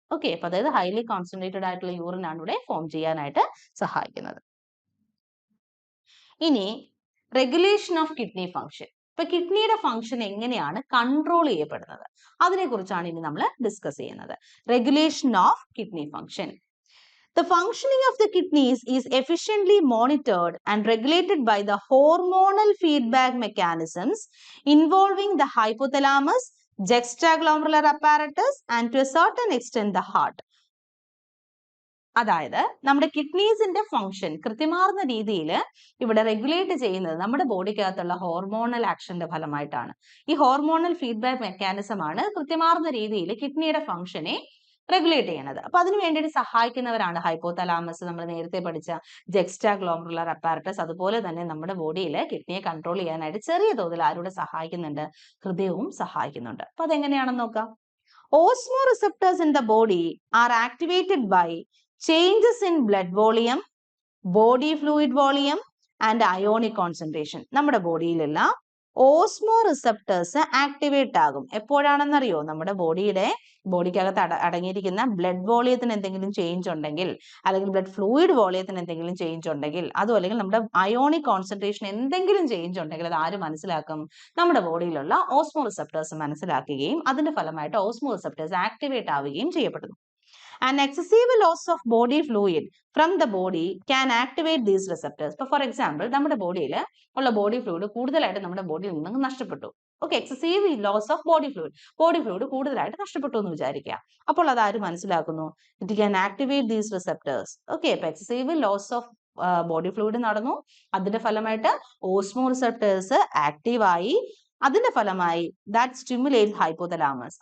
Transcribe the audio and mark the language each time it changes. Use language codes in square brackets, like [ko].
[ml] Okay, അപ്പൊ അതായത് highly concentrated ആയിട്ടുള്ള യൂറിൻ ആണ് ഇവിടെ ഫോം ചെയ്യാനായിട്ട് സഹായിക്കുന്നത്. ഇനി റെഗുലേഷൻ ഓഫ് കിഡ്നി ഫംഗ്ഷൻ. ഇപ്പൊ കിഡ്നിയുടെ ഫംഗ്ഷൻ എങ്ങനെയാണ് കൺട്രോൾ ചെയ്യപ്പെടുന്നത്, അതിനെ കുറിച്ചാണ് ഇനി നമ്മൾ ഡിസ്കസ് ചെയ്യുന്നത്. [en] Regulation of kidney function. The functioning of the kidneys is efficiently monitored and regulated by the hormonal feedback mechanisms involving the hypothalamus, juxtaglomerular apparatus, and to a certain extent the heart. [ml] അതായത് നമ്മുടെ കിഡ്നീസിന്റെ function കൃത്യമാർന്ന രീതിയിൽ ഇവിടെ regulate ചെയ്യുന്നത് നമ്മുടെ ബോഡിക്കകത്തുള്ള hormonal ആക്ഷന്റെ ഫലമായിട്ടാണ്. ഈ hormonal feedback mechanism ആണ് കൃത്യമാർന്ന രീതിയിൽ കിഡ്നിയുടെ ഫംഗ്ഷനെ റെഗുലേറ്റ് ചെയ്യണത്. അപ്പൊ അതിന് വേണ്ടിയിട്ട് സഹായിക്കുന്നവരാണ് ഹൈപ്പോതലാമസ്, നമ്മൾ നേരത്തെ പഠിച്ച ജക്സ്റ്റാഗ്ലോമറുലർ അപ്പാരറ്റസ്. അതുപോലെ തന്നെ നമ്മുടെ ബോഡിയിൽ കിഡ്നിയെ കൺട്രോൾ ചെയ്യാനായിട്ട് ചെറിയ തോതിൽ ആരുടെ സഹായിക്കുന്നുണ്ട്? ഹൃദയവും സഹായിക്കുന്നുണ്ട്. അപ്പൊ അതെങ്ങനെയാണെന്ന് നോക്കാം. [en] Osmoreceptors in the body are activated by changes in blood volume, body fluid volume and ionic concentration. [ml] നമ്മുടെ ബോഡിയിലുള്ള ഓസ്മോ റിസപ്റ്റേഴ്സ് ആക്ടിവേറ്റ് ആകും. എപ്പോഴാണെന്നറിയോ? നമ്മുടെ ബോഡിക്കകത്ത് അടങ്ങിയിരിക്കുന്ന ബ്ലഡ് വോളിയത്തിന് എന്തെങ്കിലും ചേഞ്ച് ഉണ്ടെങ്കിൽ, അല്ലെങ്കിൽ ബ്ലഡ് ഫ്ലൂയിഡ് വോളിയത്തിന് എന്തെങ്കിലും ചേഞ്ച് ഉണ്ടെങ്കിൽ, അതും അല്ലെങ്കിൽ നമ്മുടെ അയോണിക് കോൺസെൻട്രേഷൻ എന്തെങ്കിലും ചേഞ്ച് ഉണ്ടെങ്കിൽ അത് ആര് മനസ്സിലാക്കും? നമ്മുടെ ബോഡിയിലുള്ള ഓസ്മോ റിസപ്റ്റേഴ്സ് മനസ്സിലാക്കുകയും അതിന്റെ ഫലമായിട്ട് ഓസ്മോ റിസപ്റ്റേഴ്സ് ആക്ടിവേറ്റ് ആവുകയും ചെയ്യപ്പെടുന്നു. [en] An excessive loss of body fluid from the body can activate these receptors. [ml] ഇപ്പോൾ ഫോർ എക്സാമ്പിൾ നമ്മുടെ ബോഡിയിൽ ഉള്ള ബോഡി ഫ്ലൂയിഡ് കൂടുതലായിട്ട് നമ്മുടെ ബോഡിയിൽ നിന്ന് നഷ്ടപ്പെട്ടു. Okay, excessive loss of body fluid കൂടുതലായിട്ട് നഷ്ടപ്പെട്ടു എന്ന് വിചാരിക്കുക. അപ്പോൾ അത് ആര് മനസ്സിലാക്കുന്നു? [en] It can activate these receptors. [ml] Okay, ഇപ്പൊ excessive loss of body fluid നടന്നു, അതിന്റെ ഫലമായിട്ട് ഓസ്മോ റിസപ്റ്റേഴ്സ് ആക്റ്റീവായി, അതിന്റെ ഫലമായി [en] That stimulate hypothalamus.